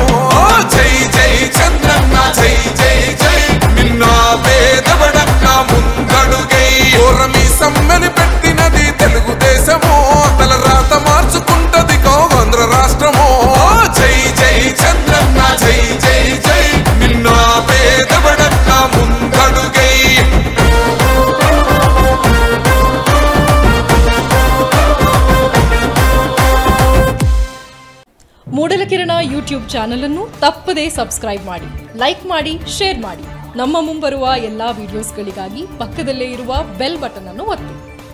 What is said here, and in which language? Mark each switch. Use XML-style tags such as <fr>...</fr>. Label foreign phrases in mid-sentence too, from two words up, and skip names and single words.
<te>జై జై చంద్రన్న జై జై జై, నిన్న పేదవడన్న ముందడుగై, ఓరమి సమ్మెని పెట్టినది తెలుగుదేశము, తల రాత మార్చుకుంటది ఆంధ్ర రాష్ట్రము. జై జై చంద్రన్న జై జై జై, నిన్న పేదవడన్న ముందడుగై.</te> <kn>ಮೂಡಲ ಕಿರಣ ಯೂಟ್ಯೂಬ್ ಚಾನೆಲ್ ಅನ್ನು ತಪ್ಪದೇ ಸಬ್ಸ್ಕ್ರೈಬ್ ಮಾಡಿ, ಲೈಕ್ ಮಾಡಿ, ಶೇರ್ ಮಾಡಿ. ನಮ್ಮ ಮುಂಬರುವ ಎಲ್ಲಾ ವಿಡಿಯೋಸ್ಗಳಿಗಾಗಿ ಪಕ್ಕದಲ್ಲೇ ಇರುವ</kn> <en>bell button</en> <kn>ಅನ್ನು ಒತ್ತಿ.</kn>